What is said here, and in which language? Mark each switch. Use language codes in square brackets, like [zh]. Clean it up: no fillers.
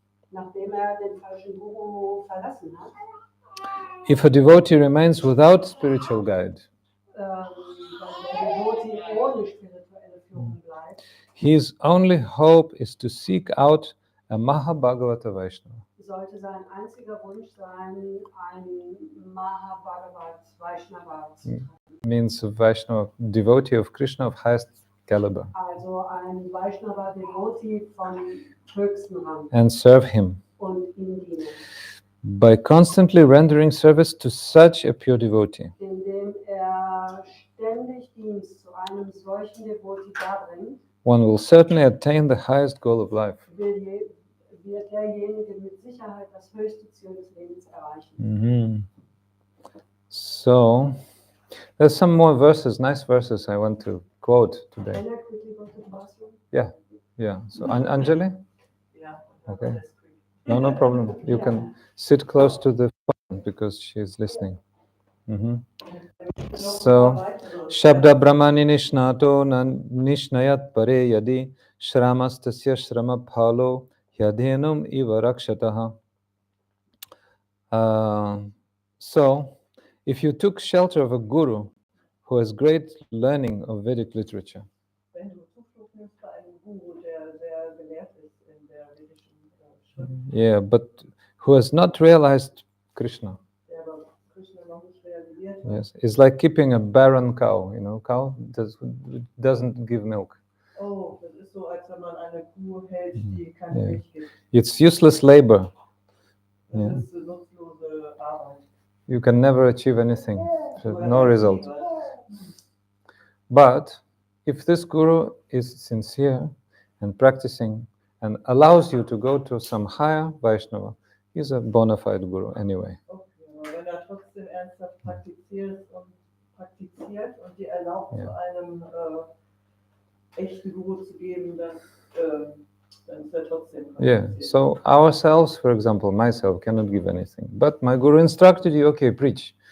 [de] Nachdem den falschen Guru verlassen hat, [en] if a devotee remains without spiritual guide, [de] weil der Devotee ohne spirituelle Führung bleibt, [en] his only hope is to seek out a Mahabhagavata Vaishnava. [de] Sollte sein einziger Wunsch sein, ein Mahabhagavat Vaishnava zu treffen. [en] Means a Vaishnava devotee of Krishna of highest caliber. [de] Also ein Vaishnava Devotee von höchstem Rang. [en] And serve him. [de] Und ihm dienen. [en] By constantly rendering service to such a pure devotee, [de] Indem ständig Dienst zu einem solchen Devotee darbringt, [en] one will certainly attain the highest goal of life. [de] Wird derjenige mit Sicherheit das höchste Ziel des Lebens erreichen. [en] So, there's some more verses, nice verses I want to quote today. Can I quickly go to the bathroom? Yeah. So, Anjali? Yeah. Okay. No problem. You can sit close to the phone because she's listening. [sa] So, Shabda Brahmani Nishnato Nishnayat Pare Yadi Shramastasya Shrama Phalo Yadhenum Iva Rakshataha. [en] So, if you took shelter of a guru who has great learning of Vedic literature. [de] Wenn du Zuflucht nimmst bei einem Guru, der sehr gelehrt ist in der vedischen Schrift, [en] Yeah, but who has not realized Krishna. [de] der aber Krishna noch nicht realisiert hat, [en] Yes, it's like keeping a barren cow. You know, cow doesn't give milk. [de] oh, das ist so, als wenn man eine Kuh hält, die keine [en] Yeah. [de] Milch gibt. [en] It's useless labor. [de] Das [en] Yeah. [de] ist nutzlose Arbeit. [en] You can never achieve anything. So [de] Du [en] no [de] erreichst [en] result. [de] nie was. [en] But if this guru is sincere and practicing and allows you to go to some higher Vaishnava, he's a bona fide guru anyway. [de] Okay, aber wenn er trotzdem ernsthaft praktiziert und dir erlaubt, Ja. zu einem echten Guru zu geben, dann ist er trotzdem [en] Yeah, [de] praktiziert. [en] so ourselves, for example, myself cannot give anything. But my guru instructed you, okay, preach.